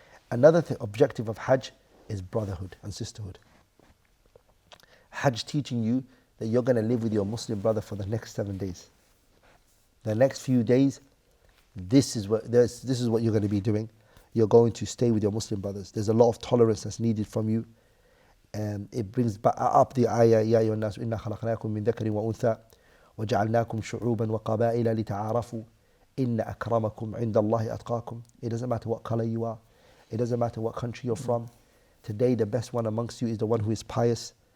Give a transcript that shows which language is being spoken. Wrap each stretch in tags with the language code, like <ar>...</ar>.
<en>Another objective of Hajj is brotherhood and sisterhood. Hajj teaching you that you're going to live with your Muslim brother for the next 7 days. The next few days, this is what you're going to be doing. You're going to stay with your Muslim brothers. There's a lot of tolerance that's needed from you. And it brings up the ayah,</en> <ar>يا أيها الناس إنا خلقناكم من ذكر وأنثى وجعلناكم شعوبا وقبائل لتعارفوا إن أكرمكم عند الله أتقاكم.</ar> <en>It doesn't matter what color you are. It doesn't matter what country you're from. Today, the best one amongst you is the one who is pious.</en>